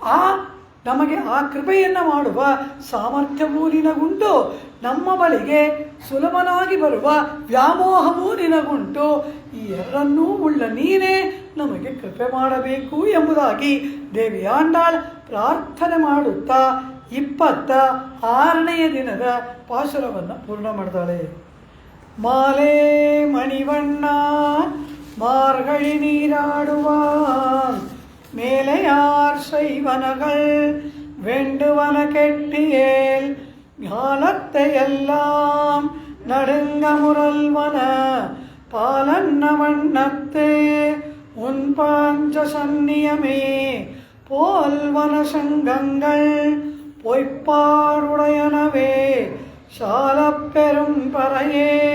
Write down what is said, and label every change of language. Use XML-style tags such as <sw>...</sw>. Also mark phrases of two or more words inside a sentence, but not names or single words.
<kn>ಆ ನಮಗೆ ಆ ಕೃಪೆಯನ್ನು ಮಾಡುವ ಸಾಮರ್ಥ್ಯವೂ ನಿನಗುಂಟು, ನಮ್ಮ ಬಳಿಗೆ ಸುಲಭನಾಗಿ ಬರುವ ವ್ಯಾಮೋಹವೂ ನಿನಗುಂಟು. ಈ ಎರಡನ್ನೂ ಉಳ್ಳ ನೀನೇ ನಮಗೆ ಕೃಪೆ ಮಾಡಬೇಕು ಎಂಬುದಾಗಿ ದೇವಿ ಆಂಡಾಳ್ ಪ್ರಾರ್ಥನೆ ಮಾಡುತ್ತಾ 26ನೆಯ ದಿನದ ಪಾಶುರವನ್ನು ಪೂರ್ಣ ಮಾಡ್ತಾಳೆ.</kn> <ta>மாலே மணிவண்ணா மார்கழி நீராடுவான் மேலையார் செய்வனகள் வேண்டுவன கெட்டியேல் ஞானத்தை எல்லாம் நடுங்க முரல்வன பாலன்ன வண்ணத்தே உன் பாஞ்ச சந்நியமே போல்வன சங்கங்கள் பொய்ப்பாடுடையனவே சாலப் பெரும் பறையே</ta>